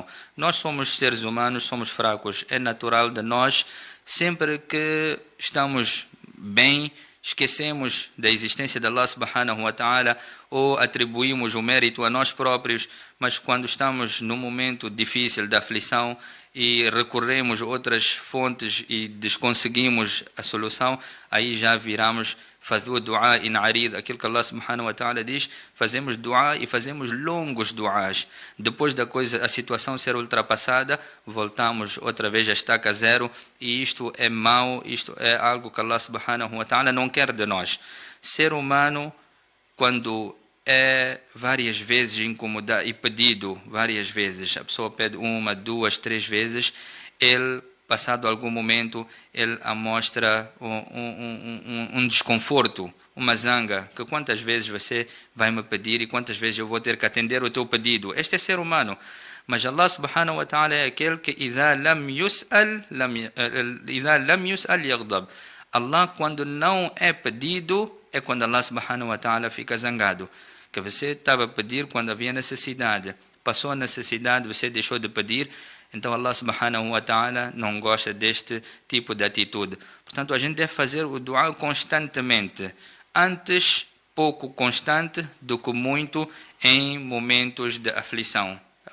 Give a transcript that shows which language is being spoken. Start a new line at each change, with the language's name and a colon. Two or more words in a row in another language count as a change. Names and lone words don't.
Portuguese: Nós somos seres humanos, somos fracos, é natural de nós, sempre que estamos bem, esquecemos da existência de
Arabic: الله سبحانه وتعالى
Portuguese: ou atribuímos o mérito a nós próprios, mas quando estamos num momento difícil da aflição e recorremos a outras fontes e desconseguimos a solução, aí já viramos fazer o dua in arid, aquilo que
Arabic: الله سبحانه وتعالى
Portuguese: diz, fazemos dua e fazemos longos duas. Depois a situação ser ultrapassada, voltamos outra vez a estaca zero, e isto é mau, isto é algo que
Arabic: الله سبحانه وتعالى
Portuguese: não quer de nós. Ser humano, quando é várias vezes incomodado e pedido várias vezes, a pessoa pede 1, 2, 3 vezes, ele, passado algum momento, ele mostra um desconforto, uma zanga, que quantas vezes você vai me pedir e quantas vezes eu vou ter que atender o teu pedido. Este é ser humano. Mas
Arabic: الله سبحانه وتعالى
Portuguese: é aquele que
Arabic: إذا لم يسأل يغضب.
Portuguese: Allah, quando não é pedido, é quando
Arabic: الله سبحانه وتعالى
Portuguese: fica zangado. Que você estava a pedir quando havia necessidade. Passou a necessidade, você deixou de pedir. Então
Arabic: الله سبحانه وتعالى
Portuguese: não gosta deste tipo de atitude. Portanto, a gente deve fazer o dua constantemente. Antes, pouco constante do que muito em momentos de aflição.